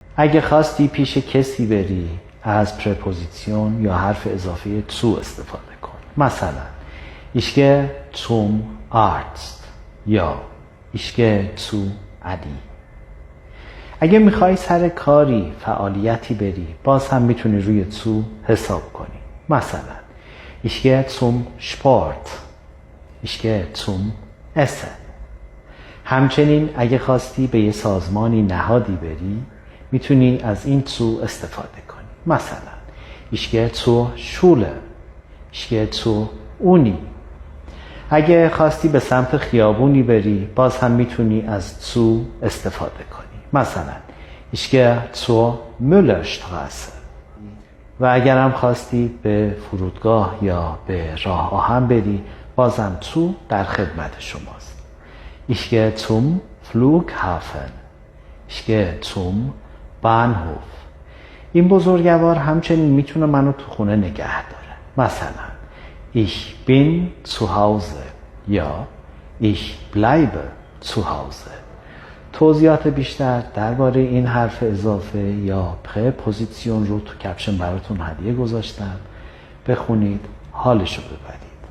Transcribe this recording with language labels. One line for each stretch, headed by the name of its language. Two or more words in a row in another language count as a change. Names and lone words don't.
Persian: اگه خواستی پیش کسی بری از پرپوزیسیون یا حرف اضافه zu استفاده کن. مثلا
German: ich gehe zum Arzt
Persian: یا
German: ich gehe zu علی.
Persian: اگه میخوای سر کاری فعالیتی بری باز هم میتونی روی zu حساب کنی. مثلا
German: ich gehe zum Sport ich gehe zum Essen.
Persian: همچنین اگه خواستی به یه سازمانی نهادی بری میتونی از این zu استفاده کنی. مثلا
German: ich gehe zur Schule ich gehe zur Uni.
Persian: اگه خواستی به سمت خیابونی بری باز هم میتونی از zu استفاده کنی. مثلا
German: ich gehe zur Müllerstraße.
Persian: و اگر هم خواستی به فرودگاه یا به راه آهن بری بازم zu در خدمت شماست.
German: Ich gehe zum Flughafen ich gehe zum Bahnhof.
Persian: این بزرگوار همچنین میتونه منو تو خونه نگه داره. مثلا
German: ich bin zu Hause
Persian: یا
German: ich bleibe zu Hause.
Persian: توضیحات بیشتر درباره این حرف اضافه یا پرپوزیسیون رو تو کپشن براتون هدیه گذاشتم. بخونید، حالشو ببرید.